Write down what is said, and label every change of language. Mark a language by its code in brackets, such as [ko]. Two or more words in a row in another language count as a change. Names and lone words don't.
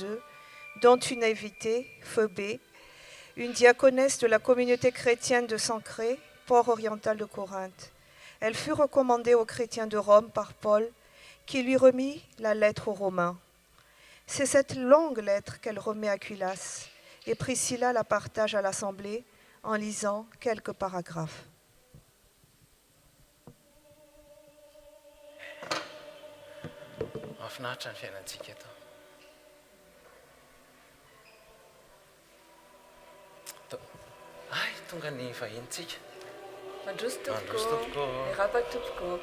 [fr] eux, dont une invitée, Phébé, une diaconesse de la communauté chrétienne de Sancré, port oriental de Corinthe. Elle fut recommandée aux chrétiens de Rome par Paul, qui lui remit la lettre aux Romains. C'est cette longue lettre qu'elle remet à Aquilas, et Priscilla la partage à l'Assemblée en lisant quelques paragraphes. [mg] Mahafinaritra ny fiainantsika eto. Ay, tonga ny vahintsika. Mandroso tompoko. Miraba tompoko.